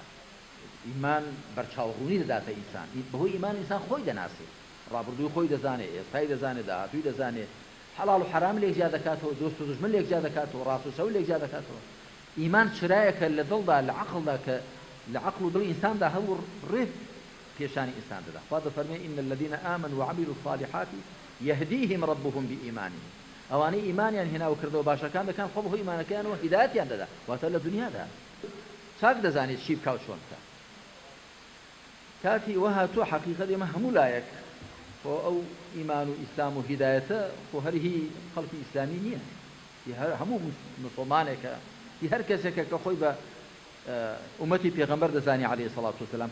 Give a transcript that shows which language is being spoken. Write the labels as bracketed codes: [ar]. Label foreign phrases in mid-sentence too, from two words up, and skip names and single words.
[ckb] ئیمان بەرچاوڕوونی دەداتە ئینسان، بەهۆی ئیمان ئینسان خۆی دەناسێت، ڕابردووی خۆی دەزانێت، ئێستای دەزانێت، داهاتووی دەزانێت، حەڵاڵ و حەرام لێک جیا دەکاتەوە، دۆست و دوژمن لێک جیا دەکاتەوە، ڕاست و چەو لێک جیا دەکاتەوە. ئیمان چرایەکە لە دڵدا، لە عەقڵدا، کە لە عەقڵ و دڵی ئینساندا هەموو ڕێک پێشانی ئینسان دەدا. خوا دەفەرمێ [ar] ئین الذین آمنوا وعملوا الصالحات يهديهم ربهم بإيمانهم. [ckb] ئەوانەی ئیمانیان هێنا و کردەوە باشەکان دەکەن، خۆ بەهۆی ئیمانەکەیانەوە هیدایەتیان دەدا، واتە لە دنیادا چاک دەزانێت چی بکات چۆن بکات. کاتی ئەوە هاتووە حەقیقەت ئێمە هەموو لایەک خۆ ئەو ئیمان و ئیسلام و هیدایەتە خۆ هەرهی خەڵکی ئیسلامی نییە، هەموو موسڵمانێکە، هەر کەسێکە کە خۆی بە ئومەتی پێغەمبەر دەزانی [ar] عەلەیهی سەڵات وسەلام.